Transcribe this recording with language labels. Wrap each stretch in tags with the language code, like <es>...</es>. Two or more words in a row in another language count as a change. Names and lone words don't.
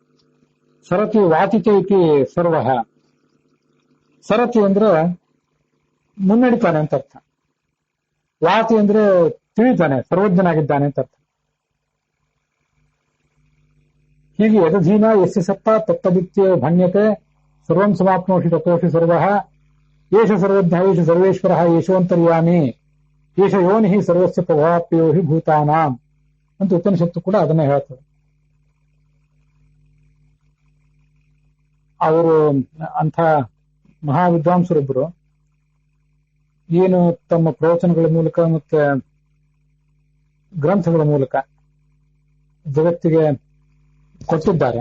<sa>ಸರತಿ ವಾತಿತೆ ಇತಿ ಸರ್ವ.</sa> <kn>ಸರತಿ ಅಂದ್ರೆ ಮುನ್ನಡಿತಾನೆ ಅಂತ ಅರ್ಥ. ವಾತಿ ಅಂದ್ರೆ ತಿಳಿತಾನೆ, ಸರ್ವಜ್ಞನಾಗಿದ್ದಾನೆ ಅಂತ ಅರ್ಥ.</kn> <sa>ಹೀಗೆ ಯದಧೀನ ಯಸ್ಯ ಸತ್ತ ತತ್ತದಿತ್ಯ ಭಣ್ಯತೆ ಸರ್ವಂ ಸಮಾಪ್ನೋಷಿ ತಥೋಷಿ ಸರ್ವ ಏಷ ಸರ್ವಜ್ಞ ಏಷ ಸರ್ವೇಶ್ವರ ಯಶೋಂತರ್ಯಾಮಿ ಏಷ ಯೋನಿ ಸರ್ವಸ್ಯ ಪ್ರಭಾಪ್ಯೋ ಹಿ ಭೂತಾನಾಂ</sa> <kn>ಅಂತ ಉಪನಿಷತ್ತು ಕೂಡ ಅದನ್ನೇ ಹೇಳ್ತದೆ. ಅವರು ಅಂಥ ಮಹಾವಿದ್ವಾಂಸರೊಬ್ಬರು ಏನು ತಮ್ಮ ಪ್ರವಚನಗಳ ಮೂಲಕ ಮತ್ತೆ ಗ್ರಂಥಗಳ ಮೂಲಕ ಜಗತ್ತಿಗೆ ಕೊಟ್ಟಿದ್ದಾರೆ.</kn>